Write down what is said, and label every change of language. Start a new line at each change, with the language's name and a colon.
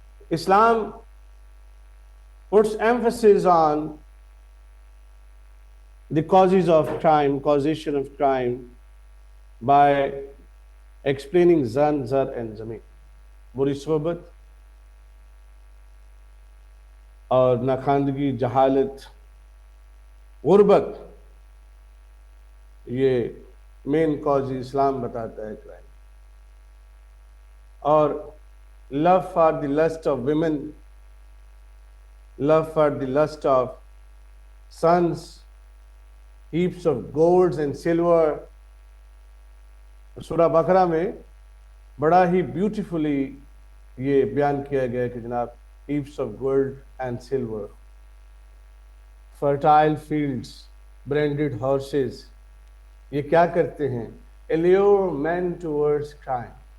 English: Islam puts emphasis on the causes of crime, causation of crime, by explaining zan, zar and zameen.
Urdu: بری صحبت اور ناخواندگی، جہالت، غربت، یہ مین کاز اسلام بتاتا ہے کرائم. اور
English: Love for the lust of women love for the lust of sons, heaps of golds and silver.
Urdu: سورہ بقرہ میں بڑا ہی بیوٹیفلی یہ بیان کیا گیا کہ جناب
English: heaps of gold and silver, fertile fields, branded horses.
Urdu: یہ کیا کرتے ہیں؟
English: allure men towards crime.